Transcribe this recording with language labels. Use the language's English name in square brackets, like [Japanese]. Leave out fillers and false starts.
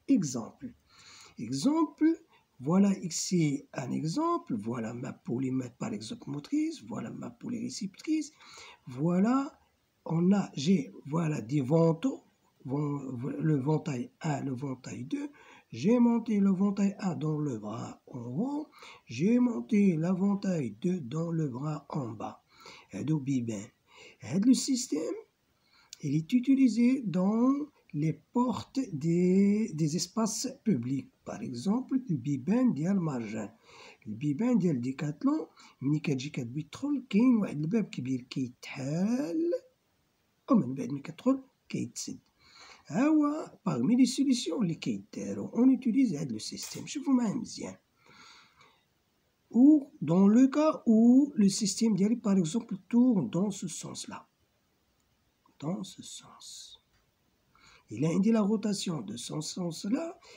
[French] Exemple, voilà ici un exemple, voilà ma polymètre par exemple motrice, voilà ma polyréceptrice, voilà voilà des ventaux, le ventail 1, le ventail 2, j'ai monté le ventail 1 dans le bras en haut, j'ai monté l'aventail 2 dans le bras en bas. Et le système, il est utilisé dans les portes des espaces publics. Par exemple, le [Arabic] بيبان ديال المارجان. البيبان ديال ديكاتلون ملي كتجي كتدخل كاين واحد الباب كبير كيتحال ومن بعد ملي كتدخل كيتسد. ها هو [French] parmi les solutions [Arabic] اللي كيداروا [French] on utilise [Arabic] هذا [French] le système. [Arabic] شوفوا معايا مزيان. [French] Ou dans le cas où le système [Arabic] ديالي [French] par exemple tourne dans ce sens-là. Dans ce sens. Il a indiqué la rotation de ce sens-là.